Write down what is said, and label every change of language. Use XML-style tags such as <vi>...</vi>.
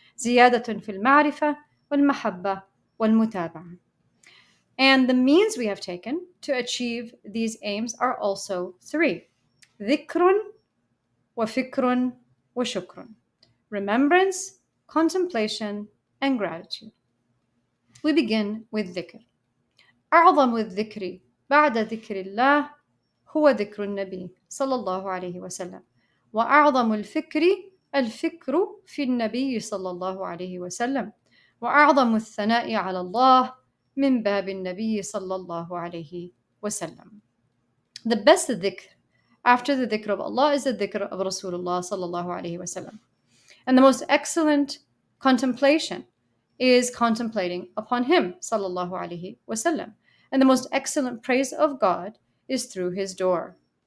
<ar>زيادة في المعرفة والمحبة والمتابعة.</ar> <en>And the means we have taken to achieve these aims are also three.</en> <ar>ذكر وفكر وشكر.</ar> <en>Remembrance, contemplation, and gratitude. We begin with dhikr.</en> <ar>أعظم الذكر بعد ذكر الله هو ذكر النبي صلى الله عليه وسلم وأعظم الفكر الفكر في النبي صلى الله عليه وسلم وأعظم الثناء على الله من باب النبي صلى الله عليه وسلم.</ar> <en>The best dhikr after the dhikr of Allah is the dhikr of Rasulullah</en> <ar>صلى الله عليه وسلم.</ar> <en>And the most excellent contemplation is contemplating upon him sallallahu alaihi wasallam. And the most excellent praise of God is through his door.</en>